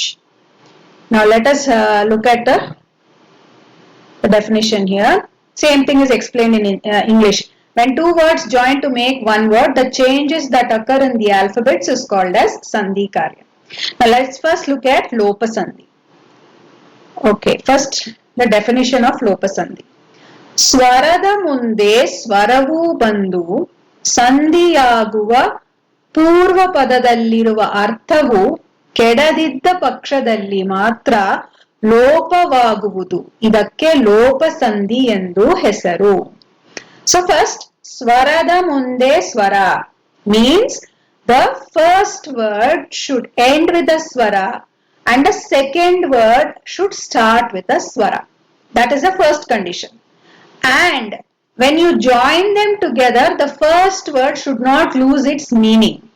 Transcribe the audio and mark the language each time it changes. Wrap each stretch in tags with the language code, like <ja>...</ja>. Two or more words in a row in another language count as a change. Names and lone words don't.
<en>Now let us look at the definition here. Same thing is explained in English. When two words join to make one word, the changes that occur in the alphabets is called as</en> <kn>ಸಂಧಿ ಕಾರ್ಯ.</kn> <en>Now let's first look at Lopa Sandhi. Okay, first the definition of Lopa Sandhi.</en> <kn>ಸ್ವರದ ಮುಂದೆ ಸ್ವರವು ಬಂದು ಸಂಧಿಯಾಗುವ ಪೂರ್ವ ಪದದಲ್ಲಿರುವ ಅರ್ಥವು ಕೆಡದಿದ್ದ ಪಕ್ಷದಲ್ಲಿ ಮಾತ್ರ ಲೋಪವಾಗುವುದು. ಇದಕ್ಕೆ ಲೋಪ ಸಂಧಿ ಎಂದು ಹೆಸರು.</kn> <en>So first,</en> <kn>ಸ್ವರದ ಮುಂದೆ ಸ್ವರ</kn> <en>means the first word should end with a swara and the second word should start with a swara. That is the first condition. And when you join them together, the first word should not lose its meaning.</en>